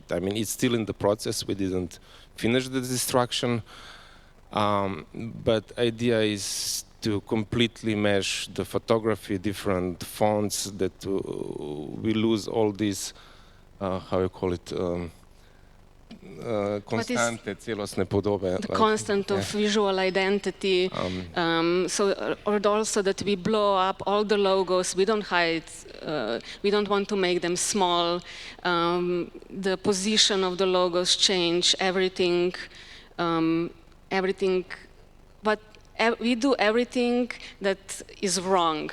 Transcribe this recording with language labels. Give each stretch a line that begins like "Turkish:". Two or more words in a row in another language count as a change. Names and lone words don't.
English: I mean, it's still in the process. We didn't finish the destruction, but idea is to completely mesh the photography, different fonts, that we lose all these, how you call it,
Slovenian: konstante, celostne podobe.
English: The constant of visual identity. Or also that we blow up all the logos. We don't hide. We don't want to make them small. The position of the logos change. Everything. But we do everything that is wrong.